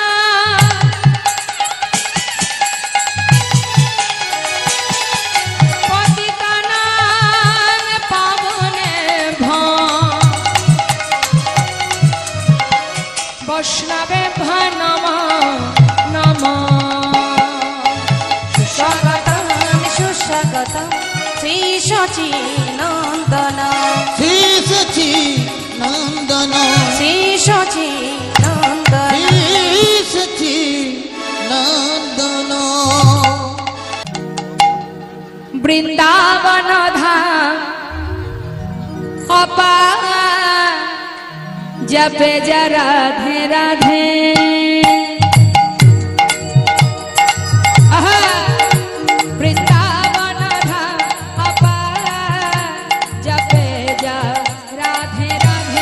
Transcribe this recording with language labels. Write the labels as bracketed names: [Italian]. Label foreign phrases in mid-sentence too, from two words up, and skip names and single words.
[Sanskrit] पतितानां पावनेभ्यो वैष्णवेभ्यो नमो नमः [Hindi] सुस्वागतम सुस्वागतम श्री सची नंदन श्री नंदन श्री सची नंदन श्री नंदन वृंदावन धाम अपार जपे जा राधे राधे आहा, वृंदावन धाम अपार जपे जा राधे राधे